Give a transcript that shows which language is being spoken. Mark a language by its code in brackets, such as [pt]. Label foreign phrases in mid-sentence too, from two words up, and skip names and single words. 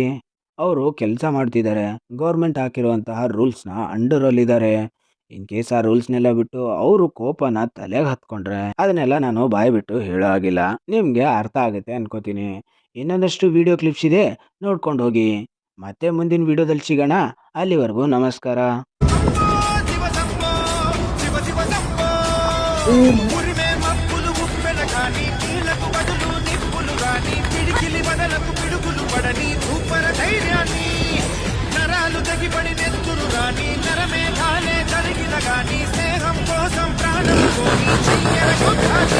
[kn] ಅವರು ಕೆಲಸ ಮಾಡ್ತಿದ್ದಾರೆ, ಗೌರ್ಮೆಂಟ್ ಹಾಕಿರುವಂತಹ ರೂಲ್ಸ್ನ ಅಂಡರಲ್ಲಿದ್ದಾರೆ. [en] in case [kn] ಆ ರೂಲ್ಸ್ನೆಲ್ಲ ಬಿಟ್ಟು ಅವರು ಕೋಪನ ತಲೆಗೆ ಹತ್ಕೊಂಡ್ರೆ ಅದನ್ನೆಲ್ಲ ನಾನು ಬಾಯಿ ಬಿಟ್ಟು ಹೇಳೋ ಆಗಿಲ್ಲ. ನಿಮಗೆ ಅರ್ಥ ಆಗುತ್ತೆ ಅನ್ಕೋತೀನಿ. ಇನ್ನೊಂದಷ್ಟು [en] video clips [kn] ಇದೆ, ನೋಡ್ಕೊಂಡು ಹೋಗಿ. ಮತ್ತೆ ಮುಂದಿನ ವಿಡಿಯೋದಲ್ಲಿ ಸಿಗೋಣ. ಅಲ್ಲಿವರೆಗೂ ನಮಸ್ಕಾರ. [te] నరాలు తెగిపడి నెత్తురు గాని నరమేఘాలే జరిగిన గాని స్నేహం కోసం ప్రాణం కోరి చెయ్యర కొట్టాలి.